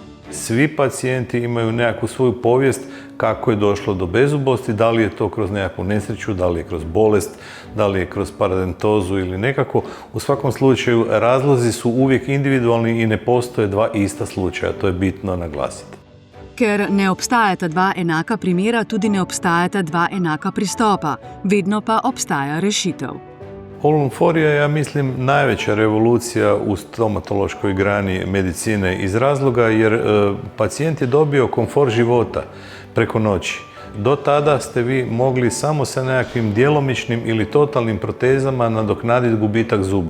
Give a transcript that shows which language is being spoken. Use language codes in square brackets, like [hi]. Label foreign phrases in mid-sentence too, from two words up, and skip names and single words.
[hr] Svi pacijenti imaju nekakvu svoju povijest kako je došlo do bezubosti, da li je to kroz nekakvu nesreću, da li je kroz bolest, da li je kroz paradontozu ili nekako. U svakom slučaju razlozi su uvijek individualni i ne postoje dva ista slučaja, to je bitno naglasiti. [sl] Ker ne obstajata dva enaka primera, tudi ne obstajata dva enaka pristopa, vedno pa obstaja rešitev. [hr] All-on-4 je, ja mislim, najveća revolucija u stomatološkoj grani medicine iz razloga jer pacijent je dobio komfor života preko noći. Do tada ste vi mogli samo sa nekakvim djelomičnim ili totalnim protezama nadoknaditi gubitak zuba.